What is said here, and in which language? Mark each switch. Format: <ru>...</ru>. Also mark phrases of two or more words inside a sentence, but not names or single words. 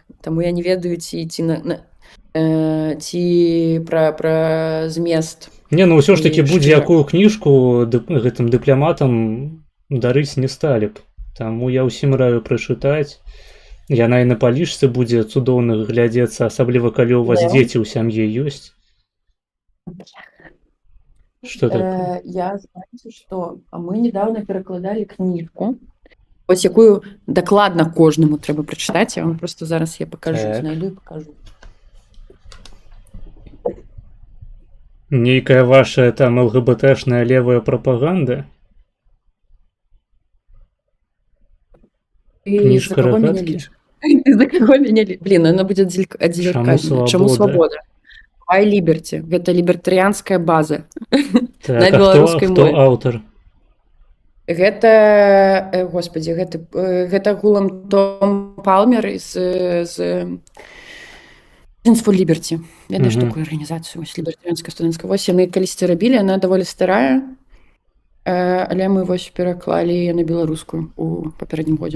<be>Таму я не ведаю, ці пра змест. Не, ну ўсё ж такі І будзе-якую кніжку гэтым дыпламатам дарыць не сталі б. Таму я ўсім раю прачытаць. Яна і на палічцы будзе цудоўна глядзецца, асабліва калі у вас дзеці ў сям'і ёсць.</be> <ru>Что такое? Я, знаете, что мы недавно</ru> <be>перакладалі кніжку, вось якую дакладна кожнаму трэба прачытаць, я вам просто зараз я пакажу, Так. знайду і пакажу. Нейкая ваша там ЛГБТшная левая прапаганда? Кніжка</be> <ru>За кого меня</ru> <be>«Рагаткі»?</be> <ru>лишь? За кого меня лишь? Блин, она будет отзеркальная. Чему свобода?</ru> <en>Why Liberty?</en> <be>Гэта лібертарыянская база. Так, На а беларускай хто мове. аўтар? Гэта, господи, гэта Гулам Том Палмер з Students for Liberty. Ведаеш такую арганізацыю, вось лібертарыянская студэнцкая. Вось яны калісьці рабілі, яна даволі старая, але мы вось пераклалі яе на беларускую у папярэднім годзе.</be>